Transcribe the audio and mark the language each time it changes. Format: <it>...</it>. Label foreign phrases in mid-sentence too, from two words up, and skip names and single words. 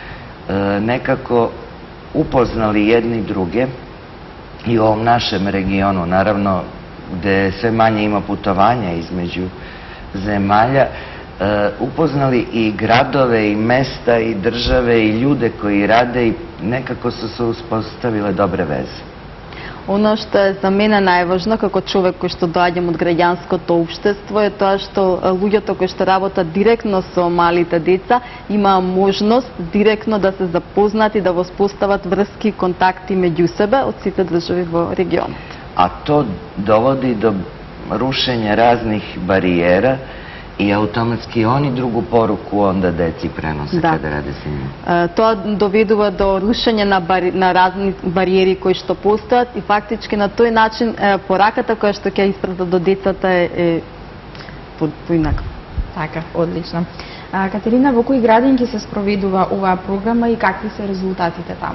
<sr>nekako upoznali jedni druge i u ovom našem regionu, naravno, gde sve manje ima putovanja između zemalja, upoznali i gradove, i mesta, i države, i ljude koji rade i nekako su se uspostavile dobre veze.</sr> <mk>Ono што е за мене најважно како човек кој што доаѓам од граѓанското општество е тоа што луѓето кои што работат директно со малите деца има можност директно да се запознат и да воспостават врски и контакти меѓу себе од сите држави во регионот.</mk> <sr>A to dovodi do rušenja raznih barijera i automatski oni drugu poruku onda deci prenose kada rade sa njima.</sr> <mk>Тоа доведува до рушење на разни бариери кои што постојат и фактички на тој начин пораката која што ќе испрата до децата е поинаква. Така, одлично. Катерина, во кои градинки се спроведува оваа програма и какви се резултатите таму?</mk>